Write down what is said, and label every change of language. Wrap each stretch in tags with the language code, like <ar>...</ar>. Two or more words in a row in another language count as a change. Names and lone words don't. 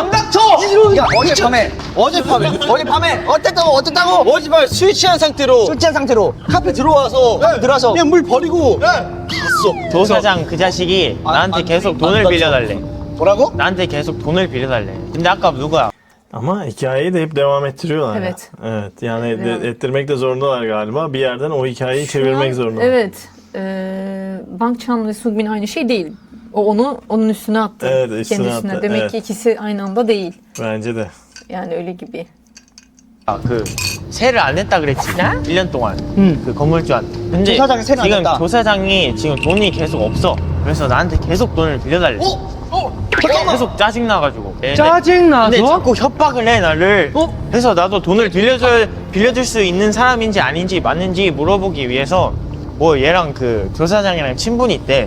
<ko>김닥터! 야 어젯밤에 어땠다고? 어젯밤에 술 취한 상태로 카페 들어와서 그냥 물 버리고 갔어. 조사장 그 자식이 나한테 계속 돈을 빌려달래. 뭐라고? 나한테 계속 돈을 빌려달래. 근데 아까 누가</ko> <tr>Ama hikayeyi de hep devam ettiriyorlar. ya. Evet. Evet yani Devam. ettirmek de zorundalar galiba. Bir yerden o hikayeyi çevirmek zorundalar. Evet. Bang Chan ve Sungbin aynı şey değil. O onu onun üstüne attı. Evet, üstüne kendi üstüne. attı, Demek evet. ki ikisi aynı anda değil. Bence de. Yani öyle gibi.</tr> <ko>그 세를 안 냈다 그랬지? 1년 동안 그 건물주한테. 근데 조사장이 세를 안 지금 냈다. 조사장이 지금 돈이 계속 없어. 그래서 나한테 계속 돈을 빌려달래. 계속 짜증 나가지고. 짜증나서? 근데 자꾸 협박을 해 나를. 그래서 나도 돈을 빌려줄 수 있는 사람인지 아닌지 맞는지 물어보기 위해서 뭐 얘랑 그 조사장이랑 친분이 있대.</ko>